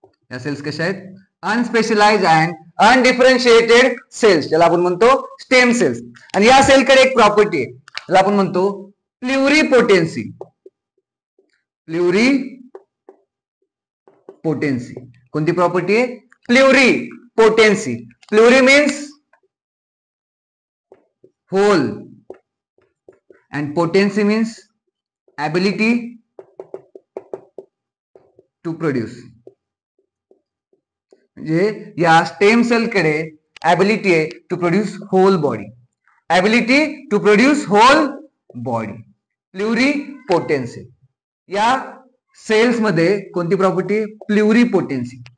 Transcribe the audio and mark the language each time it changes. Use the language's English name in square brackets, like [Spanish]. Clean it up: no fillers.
[Marathi] या सेल्स कशा आहेत, अनस्पेशलाइज्ड अँड अनडिफरन्शिएटेड सेल्स, ज्याला आपण म्हणतो स्टेम सेल्स. आणि या सेलकडे एक प्रॉपर्टी आहे ज्याला आपण म्हणतो प्लुरिपोटेन्सी. प्लुरिपोटेन्सी कोणती प्रॉपर्टी आहे, प्लुरिपोटेन्सी. [English] Pluri means whole and potency means ability to produce. [Marathi] म्हणजे या स्टेम सेल कडे ऍबिलिटी आहे [English] to produce whole body, ability to produce whole body, [Marathi] प्लुरिपोटेन्सी. या सेल्स मध्ये कोणती प्रॉपर्टी, प्लुरिपोटेन्सी.